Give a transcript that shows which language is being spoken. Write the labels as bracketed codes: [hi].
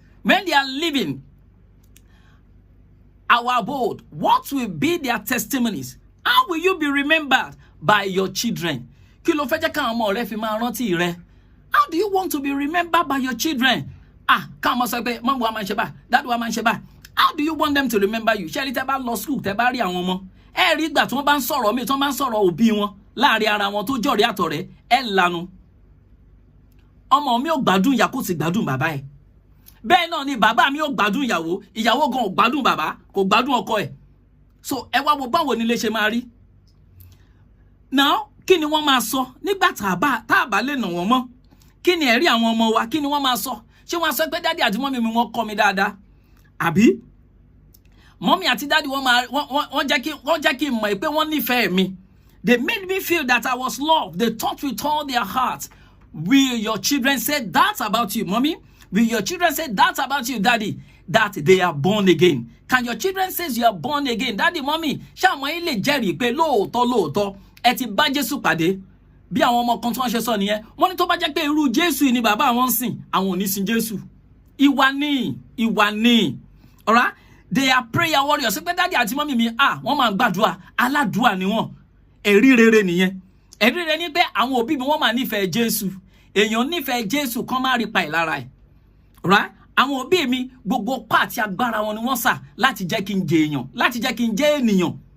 [en] When they are leaving our abode, what will be their testimonies? How will you be remembered by your children? [yo] Kí ló fẹ́ jẹ́ káwọn ọmọ rẹ fi máa rántí rẹ? [en] How do you want to be remembered by your children? [yo] Káwọn ọmọ sọ pé mọ́mú wa máa ń ṣe báyìí, dáàdù wa máa ń ṣe báyìí. [en] How do you want them to remember you? [yo] Ṣé ẹni tẹ́ bá lọ school tẹ́ bá rí àwọn ọmọ? Ẹ rí ìgbà tí wọ́n bá ń sọ̀rọ̀ mi, tí wọ́n bá ń sọ̀rọ̀ òbí wọn láàrin ara wọn tó jọ̀rí àtọ̀rẹ́, ẹ lanu. Ọmọ mi ò gbádùn ìyá kò sì gbádùn bàbá ẹ̀. Bẹ́ẹ̀ náà ni bàbá mi ò gbádùn ìyàwó, ìyàwó gan ò gbádùn bàbá, kò gbádùn ọkọ ẹ̀. So ẹ wá wo báwo ni ilé ṣe máa rí. Now, kí ni wọ́n máa sọ nígbà tá a bá lè nà wọ́n mọ́? Kí ni ẹ̀rí àwọn ọmọ wa? Kí ni wọ́n máa sọ? Ṣé wọ́n sọ pé dádì àti mọ́mì mi wọ́n kọ́ mi dáadáa? Àbí mọ́mì àti dádì wọ́n jẹ́ kí n mọ̀ pé wọ́n nífẹ̀ẹ́ mi. [en] They made me feel that I was loved. They thought with all their heart. Will your children say that about you, mommy? Will your children say that about you, daddy? That they are born again. Can your children say you are born again? [yo] Daddy, mommy, ṣé àwọn yín lè jẹ́rìí pé lóòótọ́ ẹ ti bá Jésù pàdé? Bí àwọn ọmọ kan tí wọ́n ṣe sọ nìyẹn. Wọ́n ní tó bá jẹ́ pé irú Jésù ni bàbá àwọn ń sìn, àwọn ò ní sin Jésù. Ìwà ni. [en] All right? They are prayer warriors. [yo] Ṣé pé daddy àti mommy mi, wọ́n máa gbàdúrà, aládùúà ni wọ́n. Ẹ̀rí rere nìyẹn. Ẹ̀rí rere ni pé àwọn òbí mi wọ́n máa nífẹ̀ẹ́ Jésù. Èèyàn nífẹ̀ẹ́ Jésù kan máa rí pa ìlara ẹ̀. Right? Àwọn òbí mi gbogbo pàtì agbára wọn ni wọ́n sà láti jẹ́ kí n jẹ èèyàn, láti jẹ́ kí n jẹ́ ènìyàn.